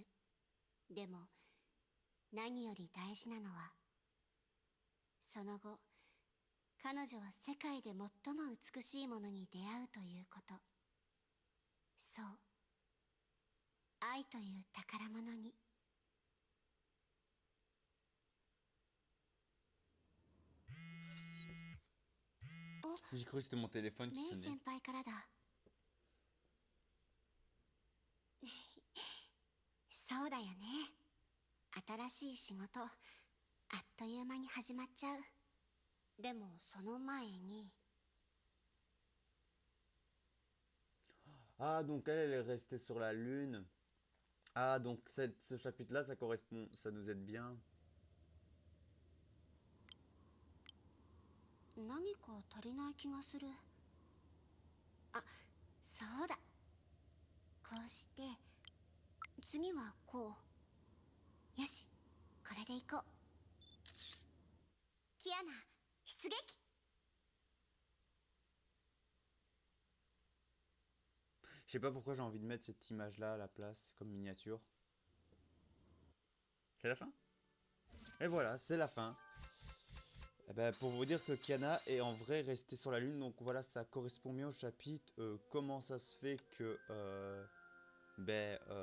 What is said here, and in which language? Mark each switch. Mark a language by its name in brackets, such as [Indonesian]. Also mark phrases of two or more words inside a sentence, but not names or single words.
[Japanese] でも何より大事なのは、その後彼女は世界で最も美しいものに出会うということ。そう、愛という宝物に。 [French] J'ai cru que c'était mon téléphone qui メイ sonnait. [Japanese] 先輩からだ。そうだよね。新しい仕事、あっという間に始まっちゃう。でもその前に。 [French] Ah, donc elle est restée sur la lune. Ah, donc ce chapitre-là, ça correspond, ça nous aide bien. [Japanese] 何か足りない気がする。あ、そうだ。こうして、次はこう。よし、これでいこう。キアナ、出撃。 [French] Je sais pas pourquoi j'ai envie de mettre cette image-là à la place, comme miniature. C'est la fin? Et voilà, c'est la fin. Eh ben, pour vous dire que Kiana est en vrai restée sur la lune, donc voilà, ça correspond bien au chapitre. Comment ça se fait que... ben...